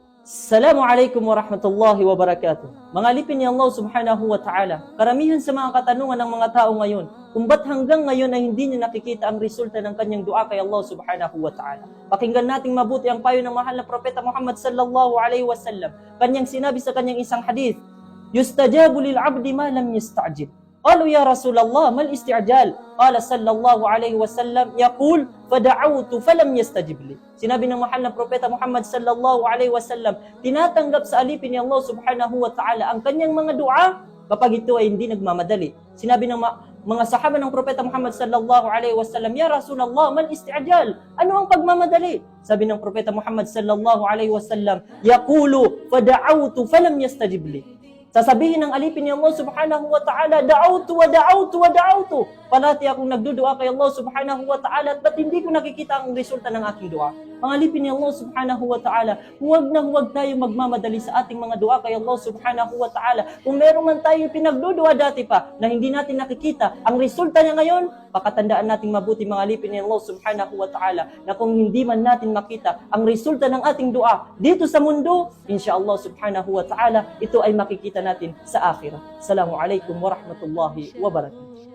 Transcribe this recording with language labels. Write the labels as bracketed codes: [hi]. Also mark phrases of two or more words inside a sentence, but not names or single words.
[ar] السلام عليكم ورحمة الله وبركاته. [tl] Mga alipin ni Allah [ar] سبحانه وتعالى, [tl] karamihan sa mga katanungan ng mga tao ngayon, kung ba't hanggang ngayon ay hindi niya nakikita ang resulta ng kanyang dua kay Allah [ar] سبحانه وتعالى. [tl] Pakinggan nating mabuti ang payo ng mahal na propeta Muhammad [ar] صلى الله عليه وسلم. [tl] Kanyang sinabi sa kanyang isang hadith, [ar] يستجاب للعبد ما لم يستعجل. قالوا يا رسول الله ما الاستعجال؟ قال صلى الله عليه وسلم يقول دعوت فلم يستجب لي. [tl] Sinabi ng mahal na propeta Muhammad [ar] صلى الله عليه وسلم, [tl] tinatanggap sa alipin ni Allah [ar] سبحانه وتعالى [tl] ang kanyang mga dua kapag ito ay hindi nagmamadali. Sinabi ng mga sahaba ng propeta Muhammad [ar] صلى الله عليه وسلم، يا رسول الله ما الاستعجال? [tl] Ano ang pagmamadali? Sabi ng propeta Muhammad [ar] صلى الله عليه وسلم، يقول دعوت فلم يستجب لي. [tl] Sasabihin ng alipin ni Allah [ar] سبحانه وتعالى، دعوت ودعوت ودعوت [tl] wa da'autu. Palati akong nagdudua kay Allah [ar] سبحانه وتعالى [tl] at ba't hindi ko nakikita ang resulta ng aking dua? Ang alipin ni Allah [ar] سبحانه وتعالى, [tl] huwag tayo magmamadali sa ating mga dua kay Allah [ar] سبحانه وتعالى. [tl] Kung meron man tayo pinagdudua dati pa na hindi natin nakikita ang resulta niya ngayon, pakatandaan nating mabuti mga alipin ni Allah [ar] سبحانه وتعالى [tl] na kung hindi man natin makita ang resulta ng ating dua dito sa mundo, [ar] إن شاء الله سبحانه وتعالى, [tl] ito ay makikita natin sa akhirah. [ar] السلام عليكم ورحمة الله وبركاته.